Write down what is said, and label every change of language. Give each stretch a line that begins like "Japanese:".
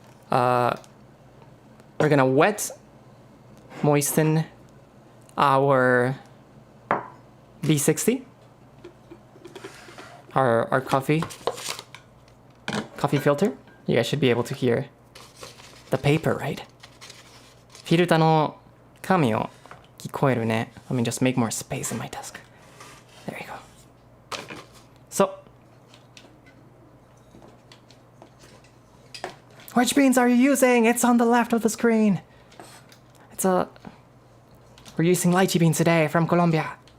English: We're gonna moisten our B60, our coffee filter. You guys should be able to hear the paper, right?
Japanese: フィルターの紙を聞こえるね。
English: Let me just make more space in my desk. There you go. So, which beans are you using? It's on the left of the screen. We're using lychee beans today from Colombia.